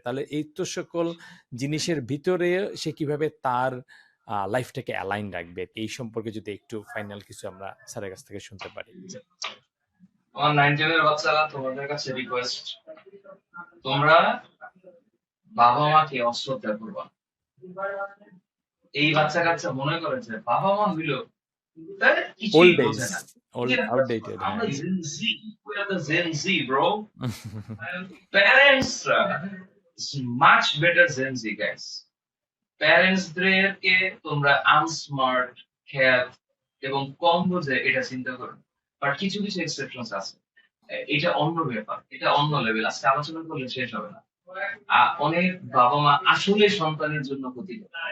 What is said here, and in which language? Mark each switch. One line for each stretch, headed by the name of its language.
Bangla: তাহলে এই তো সকল জিনিসের ভিতরে সে কিভাবে তার লাইফটাকে অ্যালাইন রাখবে, এই সম্পর্কে যদি একটু ফাইনাল কিছু আমরা স্যারের কাছ থেকে শুনতে পারি। আমার 9-10-এর বাচ্চারা, তোমাদের কাছে রিকোয়েস্ট, তোমরা বাবা মাকে অশ্রদ্ধা করবা না। এই বাচ্চা কাচ্চা মনে করে যে বাবা মা হইলো কিছুই
English: old age,
Bangla: বোঝে না।
English: Old outdated.
Bangla: আমরা হ্যাঁ।
English: Gen Z, we are the Gen Z, bro. Parents is much better Gen Z, guys.
Bangla: Parents দেরকে তোমরা আনস্মার্ট, খ্যাত এবং কম বোঝে এটা চিন্তা করো, বাট কিছু কিছু এক্সেপশনস আছে। এটা অন্য ব্যাপার, এটা অন্য লেভেল, আজকে আলোচনা করলে শেষ হবে না। অনেক বাবা মা আসলে সন্তানের জন্য ক্ষতিকর।